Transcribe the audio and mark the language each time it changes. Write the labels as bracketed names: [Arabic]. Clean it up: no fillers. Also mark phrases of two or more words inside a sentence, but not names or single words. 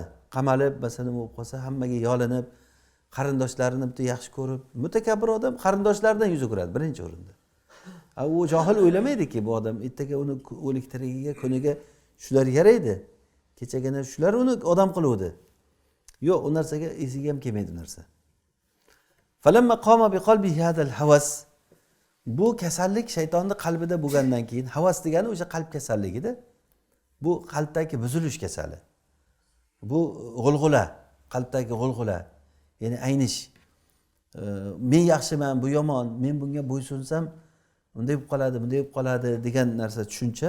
[Uzbek] Qamalib, masalan, bo'lib qolsa, hammaga yolinib, qarindoshlarini bitta yaxshi ko'rib, mutakabbir odam qarindoshlaridan yuz o'giradi birinchi o'rinda. U johil o'ylamaydiki, bu odam ertaga uni o'liktirigiga, kuniga shular yaraydi. Kechagina shular uni odam qiluvdi. Yo'q, u narsaga esiga ham kelmaydi narsa. [Arabic] فلما قام بقلبه هذا الهوس. [Uzbek] Bu kasallik shaytonning qalbida bo'lgandan keyin, havas degani o'sha qalb kasalligida. Bu qalbdagi buzilish kasali. Bu g'ulg'ula, qalbdagi g'ulg'ula, ya'ni aynish. Men yaxshiman, bu yomon, men bunga bo'ysunsam unday bo'lib qoladi, bunday bo'lib qoladi degan narsa tushuncha.